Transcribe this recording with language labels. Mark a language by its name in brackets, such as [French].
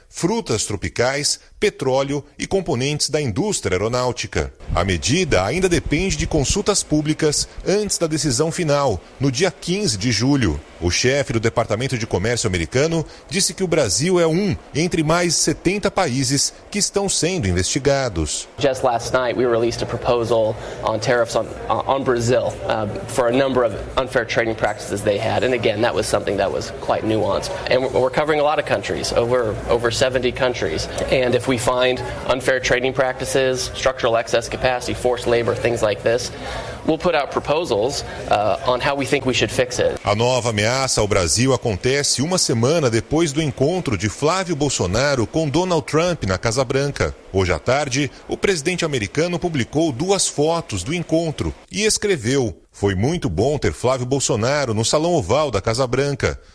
[Portuguese] frutas tropicais, petróleo e componentes da indústria aeronáutica. A medida ainda depende de consultas públicas antes da decisão final, no dia 15 de julho. O chefe do Departamento de Comércio americano disse que o Brasil é um entre mais 70 países que estão sendo investigados. [English] Just last night we released a proposal on tariffs on Brazil for a number of unfair trading practices they had, and again that was something that was quite nuanced. And we're covering a lot of countries, over 70 countries. And if we find unfair trading practices, structural excess capacity, forced labor, things like this, we'll put out proposals on how we think we should fix it. [Portuguese] A nova ameaça ao Brasil acontece uma semana depois do encontro de Flávio Bolsonaro com Donald Trump na Casa Branca. Hoje à tarde, o presidente americano publicou duas fotos do encontro e escreveu: "Foi muito bom ter Flávio Bolsonaro no Salão Oval da Casa Branca.